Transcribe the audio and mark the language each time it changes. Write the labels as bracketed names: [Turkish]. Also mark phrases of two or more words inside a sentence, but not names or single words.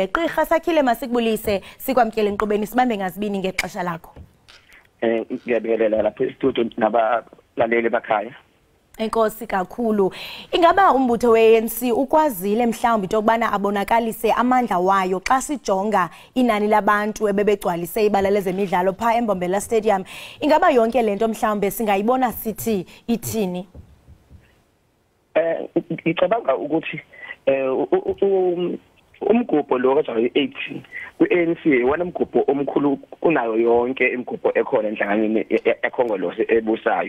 [Xhosa] Gqirha Sakhile, masikubulise sikwamkele enkqubeni sibambe ngazibini ngexesha lakho. [Zulu] Ngiyabingelela lapha estudio nabalaleli bakhaya. [Xhosa] Enkosi kakhulu. Ingaba umbutho we-ANC ukwazile mhlawumbe into yokubana abonakalise amandla wayo xa sijonga inani labantu ebebegcwalise ibala lezemidlalo pha eMbombela Stadium. Ingaba yonke lento mhlawumbe singayibona sithi ithini? [Zulu] Ngicabanga ukuthi umgubho lo kanje 18 ku-ANC wona umgubho omkhulu kunayo yonke imigubho ekhona enhlanganweni ekhongolose ebusayo.